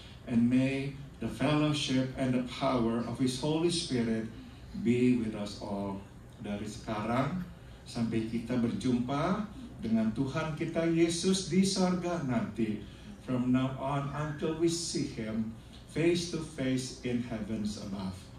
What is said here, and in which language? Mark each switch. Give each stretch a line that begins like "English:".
English: And may the fellowship and the power of His Holy Spirit be with us all.
Indonesian: Dari sekarang sampai kita berjumpa dengan Tuhan kita Yesus di sorga nanti.
English: From now on until we see Him face to face in heavens above.